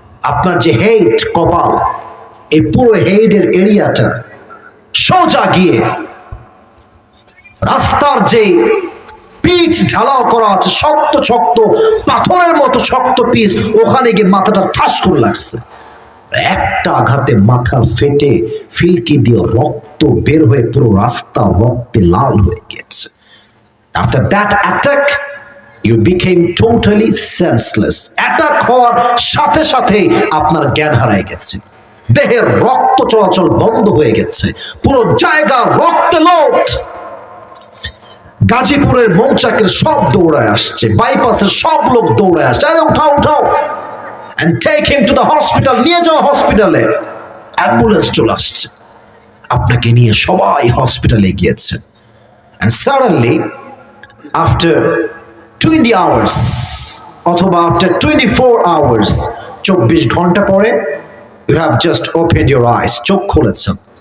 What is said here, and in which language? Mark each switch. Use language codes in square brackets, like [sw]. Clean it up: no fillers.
[bn] আপনার যে হেড, কপাল, এই পুরো হেডের এরিয়াটা সোজা গিয়ে রাস্তার যে পিচ ঢালাও করা আছে, শক্ত শক্ত পাথরের মতো শক্ত পিচ, ওখানে গিয়ে মাথাটা ঠাস করে লাগছে। একটা আঘাতে মাথা ফেটে ফিলকি দিয়ে রক্ত বের হয়ে পুরো রাস্তা রক্তে লাল হয়ে গিয়েছে। [en] After that attack, you became totally senseless. [bn] Attack হওয়ার সাথে সাথে আপনার জ্ঞান হারায় গেছে, দেহের রক্ত চলাচল বন্ধ হয়ে গেছে, পুরো জায়গা রক্তে লোট। গাজীপুরের মৌচাকের সব দৌড়ায় আসছে, বাইপাসের সব লোক দৌড়ায় আসছে, আরে উঠাও উঠাও, [en] and take him to the hospital, [bn] নিয়ে যাও হসপিটালে। অ্যাম্বুলেন্স চলে আসছে, আপনাকে নিয়ে সবাই হসপিটালে গিয়েছে। [en] and suddenly after 20 hours অথবা after 24 hours, [bn] 24 ঘন্টা পরে, [en] you have just opened your eyes, [bn] চোখ খুলেছেন।